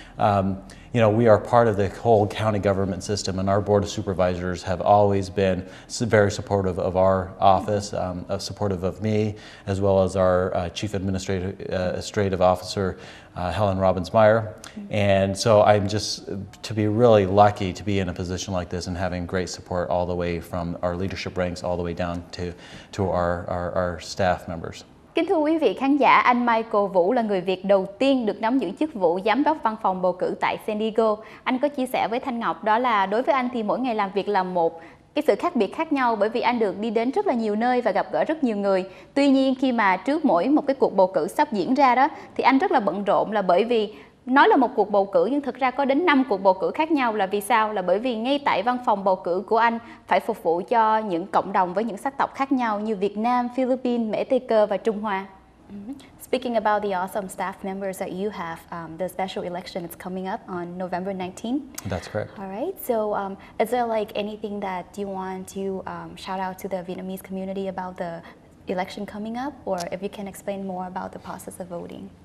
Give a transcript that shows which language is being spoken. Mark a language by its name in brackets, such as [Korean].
[English] You know, we are part of the whole county government system, and our Board of Supervisors have always been very supportive of our office, supportive of me, as well as our Chief Administrative Officer, Helen Robbins-Meyer. And so I'm just to be really lucky to be in a position like this and having great support all the way from our leadership ranks all the way down to our staff members. [Vietnamese] Kính thưa quý vị khán giả, anh Michael Vũ là người Việt đầu tiên được nắm giữ chức vụ giám đốc văn phòng bầu cử tại San Diego. Anh có chia sẻ với Thanh Ngọc đó là đối với anh thì mỗi ngày làm việc là một cái sự khác biệt khác nhau, bởi vì anh được đi đến rất là nhiều nơi và gặp gỡ rất nhiều người. Tuy nhiên khi mà trước mỗi một cái cuộc bầu cử sắp diễn ra đó thì anh rất là bận rộn, là bởi vì nói là một cuộc bầu cử nhưng thực ra có đến 5 cuộc bầu cử khác nhau. Là vì sao? Là bởi vì ngay tại văn phòng bầu cử của anh phải phục vụ cho những cộng đồng với những sắc tộc khác nhau như Việt Nam, Philippines, Mễ Tây Cơ và Trung Hoa. [English] Speaking about the awesome staff members that you have, the special election is coming up on November 19th. That's correct. All right. So is there like anything that you want to shout out to the Vietnamese community about the election coming up, or if you can explain more about the process of voting.